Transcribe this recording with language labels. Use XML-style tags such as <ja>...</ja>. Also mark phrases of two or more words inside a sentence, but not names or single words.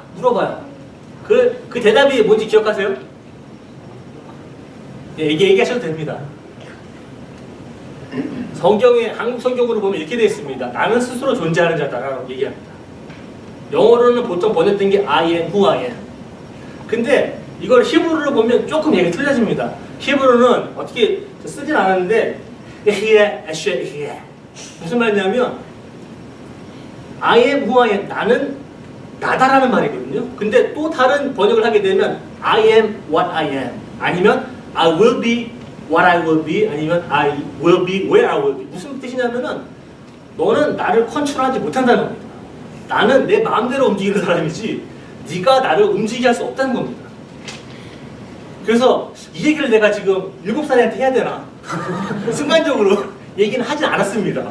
<ko>물어봐요. 그 대답이 뭔지 기억하세요? 네, 얘기하셔도 됩니다. 성경에 한국 성경으로 보면 이렇게 되어 있습니다. 나는 스스로 존재하는 자다라고 얘기합니다. 영어로는 보통 번역된 게</ko> <en>I am who I am.</en> <ko>근데 이걸 히브리로 보면 조금 얘기 틀려집니다. 히브리는 어떻게 쓰진 않았는데 무슨 말이냐면</ko> <en>I am who I am</en> <ko>나는 나다라는 말이거든요. 근데 또 다른 번역을 하게 되면</ko> <en>I am what I am 아니면 I will be what I will be 아니면 I will be where I will be.</en> <ko>무슨 뜻이냐면은 너는 나를 컨트롤하지 못한다는 겁니다. 나는 내 마음대로 움직이는 사람이지 네가 나를 움직이게 할 수 없다는 겁니다. 그래서 이 얘기를 내가 지금 7살한테 해야 되나? 순간적으로 얘기는 하진 않았습니다.</ko>